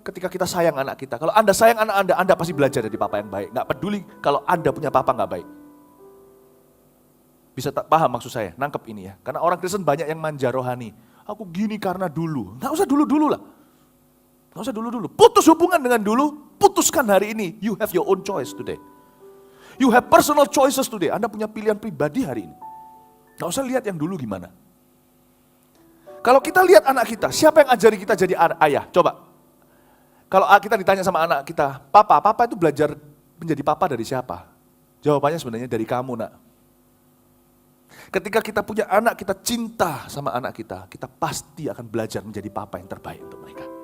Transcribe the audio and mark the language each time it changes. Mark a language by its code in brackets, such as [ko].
[id] Ketika kita sayang anak kita. Kalau Anda sayang anak Anda pasti belajar jadi papa yang baik. Nggak peduli kalau Anda punya papa nggak baik. Bisa tak paham maksud saya, nangkep ini ya. Karena orang Kristen banyak yang manja rohani. Aku gini karena dulu. Nggak usah dulu-dulu lah. Nggak usah dulu-dulu. Putus hubungan dengan dulu, putuskan hari ini. [en] You have your own choice today. You have personal choices today. [id] Anda punya pilihan pribadi hari ini. Nggak usah lihat yang dulu gimana. Kalau kita lihat anak kita, siapa yang ajari kita jadi ayah? Coba. Kalau kita ditanya sama anak kita, papa itu belajar menjadi papa dari siapa? Jawabannya sebenarnya dari kamu, nak. Ketika kita punya anak, kita cinta sama anak kita pasti akan belajar menjadi papa yang terbaik untuk mereka.